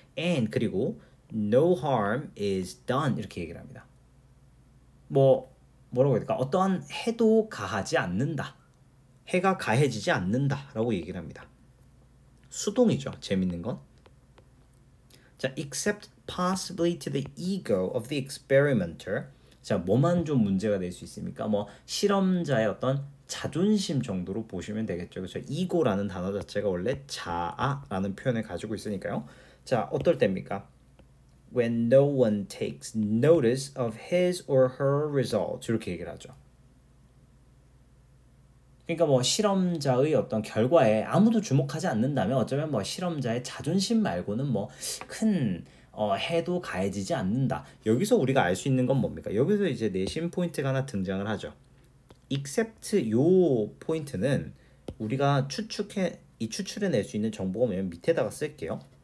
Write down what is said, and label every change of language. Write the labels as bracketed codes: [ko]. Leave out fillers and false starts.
[en] And [ko] 그리고 [en] no harm is done [ko] 이렇게 얘기를 합니다. 뭐라고 해야 될까? 어떠한 해도 가하지 않는다. 해가 가해지지 않는다라고 얘기를 합니다. 수동이죠. 재밌는 건. [en] 자, except possibly to the ego of the experimenter. [ko] 자, 뭐만 좀 문제가 될 수 있습니까? 뭐 실험자의 어떤 자존심 정도로 보시면 되겠죠. 그렇죠? ego라는 단어 자체가 원래 자아라는 표현을 가지고 있으니까요. 자, 어떨 때입니까? [en] When no one takes notice of his or her results. [ko] 이렇게 얘기를 하죠. 그러니까 뭐 실험자의 어떤 결과에 아무도 주목하지 않는다면 어쩌면 뭐 실험자의 자존심 말고는 뭐 큰 해도 가해지지 않는다. 여기서 우리가 알 수 있는 건 뭡니까? 여기서 이제 내신 포인트가 하나 등장을 하죠. except 요 포인트는 우리가 추출해낼 수 있는 정보가 뭐냐면 밑에다가 쓸게요.